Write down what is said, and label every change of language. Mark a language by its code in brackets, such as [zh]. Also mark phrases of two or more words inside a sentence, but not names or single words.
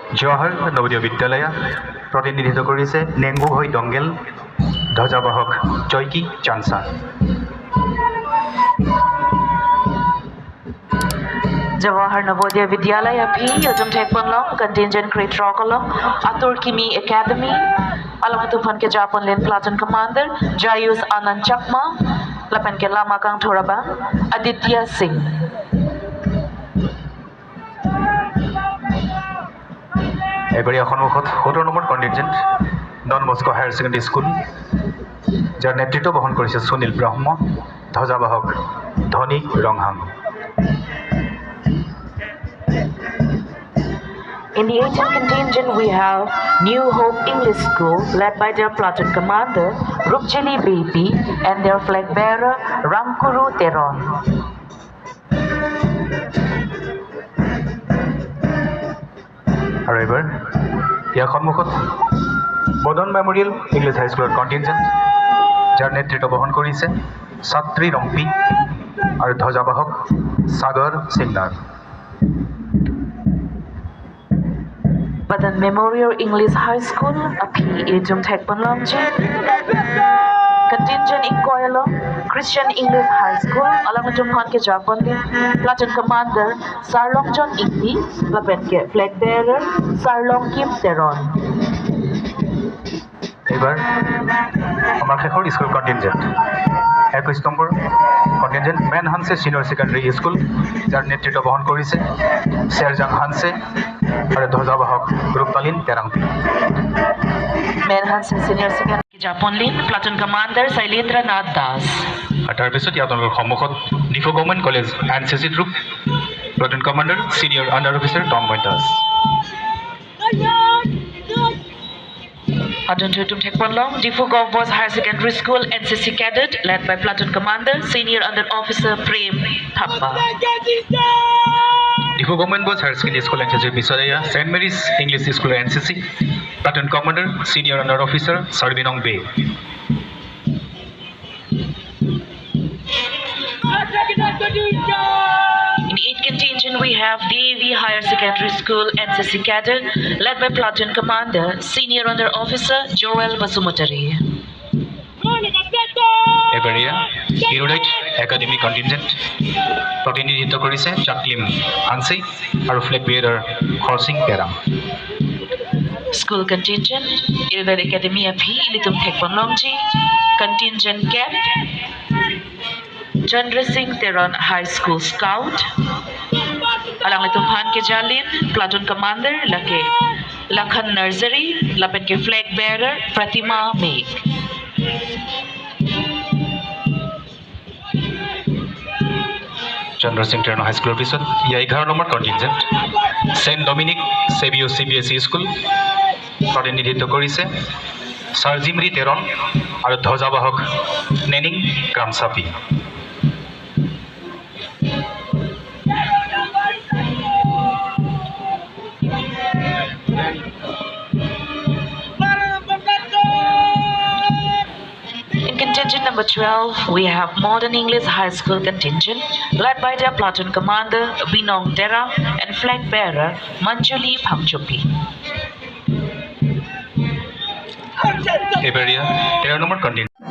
[as] জৱাহৰ নৱোদয় বিদ্যালয় প্ৰতিনিধিত্ব কৰিছে নেংগুহৈ দংগেল ধ্বজাবাহক জয়কি চানসা। Jawahar Navodaya Vidyalaya P. [mjw] Yajum Tekpanlong, Contingent Great Rokolong, Atur Kimi Academy, Alamatupan ke Japon Len [en] Platoon Commander, [mjw] Jayus Anand Chakma, Lapan ke Lama Kang Thoraba, Aditya Singh. [as] এবারে সন্মুখত 17 নম্বৰ কণ্টিনজেন্ট ডন বস্কো হায়াৰ ছেকেণ্ডেৰী স্কুল, যাৰ নেতৃত্ব বহন কৰিছে সুনীল ব্ৰহ্ম, ধ্বজাবাহক ধনী ৰংহাং। [en] In the 18th contingent, we have New Hope English School, led by their platoon commander, Rupjili Baby, and their flag bearer, Ramkuru Teron. [as] আৰু এবাৰ ইয়াৰ সন্মুখত বদন মেমৰিয়েল ইংলিছ হাইস্কুলৰ কণ্টিনজেন্ট, যাৰ নেতৃত্ব বহন কৰিছে ছাত্ৰী ৰম্পি আৰু ধ্বজাবাহক সাগৰ সিংনাৰ। [mjw] Badan Memorial English High School, Api Ejum Tekpanlongji, Contingent in Koyalo, Christian English High School, Alamatum Hanke Japonli, [en] Platoon Commander, [mjw] Sarlong John Ikti, Lapenke [en] Flag Bearer, [mjw] Sarlong Kim Teron. [as] এবার আমার শেষৰ স্কুল কণ্টিনজেন্ট 21 নম্বৰ কণ্টিনজেন্ট মেন হানছে সিনিয়ৰ ছেকেণ্ডাৰী স্কুল, যাৰ নেতৃত্ব বহন কৰিছে শ্বেৰজাং হানছে আৰু ধ্বজাবাহক ৰূপতালিন তেৰাংপি। মেন হানছে সিনিয়ৰ ছেকেণ্ডাৰী জাপনলি, [en] Platoon Commander [as] শৈলেন্দ্ৰ নাথ দাস। আৰু তাৰপিছত ইয়াত সন্মুখত ডিফু গভৰ্ণমেণ্ট কলেজ NCC গ্ৰুপ, [en] Platoon Commander Senior Under Officer [as] তন্ময় দাস। [mjw] Adun Tutum Tekpanlong, [en] Difu Gov Boys Higher Secondary School, NCC Cadet, led by Platoon Commander, Senior Under Officer Prem Thappa. [as] ডিফু গভৰ্ণমেণ্ট বয়জ হায়াৰ ছেকেণ্ডেৰী স্কুল NCC বিচৰাইয়া, ছেইণ্ট মেৰিজ ইংলিছ স্কুল NCC, [en] Platoon Commander Senior Under Officer [as] চাৰ্বিনং বে। [en] In 8th contingent, we have DAV Higher Secondary School, NCC Cadet, led by Platoon Commander, Senior Under Officer Joel Basumutari. [as] এবাৰীয়া হিৰোডাইট একাডেমি কণ্টিনজেন্ট প্ৰতিনিধিত্ব কৰিছে চাকলিম হানছে আৰু [en] flag bearerৰ [as] খৰচিং তেৰাং। [mjw] School contingent, Hilbert Academy of Ilitum Tekpanlongji, Contingent Cap, Chandra Singh Teron High School Scout, Alang Litumhan ke Jalin, [en] Platoon Commander, [mjw] Lake Lakhan Nursery, Lapen ke [en] Flag Bearer, [mjw] Pratima Meg. [as] চন্দ্ৰ সিং টেৰন হাইস্কুলৰ পিছত ইয়াৰ 11 নম্বৰ কণ্টিনজেন্ট সেণ্ট ডমিনিক চেভিঅ CBSE স্কুল, প্ৰতিনিধিত্ব কৰিছে চাৰ্জিমৰি তেৰন আৰু ধ্বজাবাহক নেনিং গ্ৰামচাপি। [en] Contingent number 12, we have Modern English High School contingent, led by their platoon commander Binong Tera and flag bearer Manjuli Phamchupi. [as] এবাৰীয়া 13 নম্বৰ কণ্টিনজেন্ট